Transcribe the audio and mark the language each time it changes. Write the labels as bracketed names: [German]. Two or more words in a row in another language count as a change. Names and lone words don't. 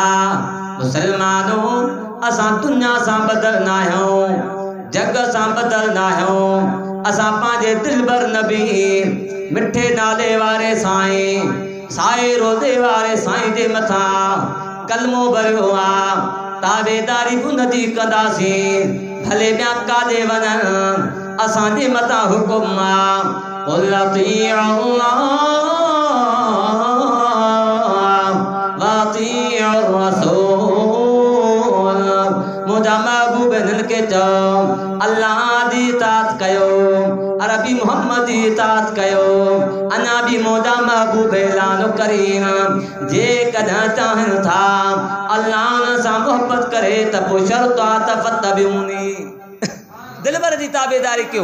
[Sindhi] मुसलमानों असां दुनिया सां बदल न आहियूं, जग सां बदल न आहियूं, असां पंहिंजे दिलबर नबी मिठे नाले वारे साईं साए रोज़े वारे साईं जे मथां कलमो भरियो आ, ताबेदारी उनजी कंदासीं, भले ॿिया काॾे वञनि असांजे मथां हुकुम आ। [Arabic] قل أطيعوا الله وأطيعوا الرسول, [Sindhi] मुंहिंजा महबूब हिननि खे चओ अल्लाह जी इताअत कयो, अरबी मोहम्मद जी इताअत कयो। अञा बि मुंहिंजा महबूब ऐलान करीन, जेकॾहिं चाहिनि था अल्लाह सां मोहब्बत करे त पोइ शर्त आहे त फतबिऊनी, दिलबर जी ताबेदारी कयो।